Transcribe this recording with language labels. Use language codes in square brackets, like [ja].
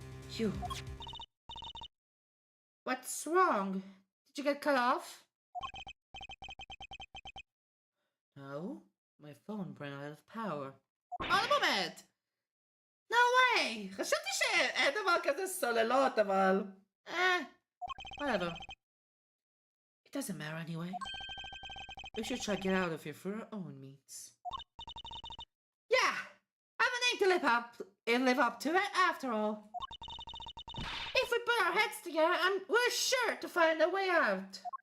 [en] Phew. What's wrong? Did you get cut off? No, my phone ran out of power. On a moment! No way! [he] חשבתי שאין דבר כזה סוללות, אבל... [en] whatever. It doesn't matter anyway. We should try to get out of here for our own means. Yeah! I have a name to live up to it after all. If we put our heads together, we're sure to find a way out.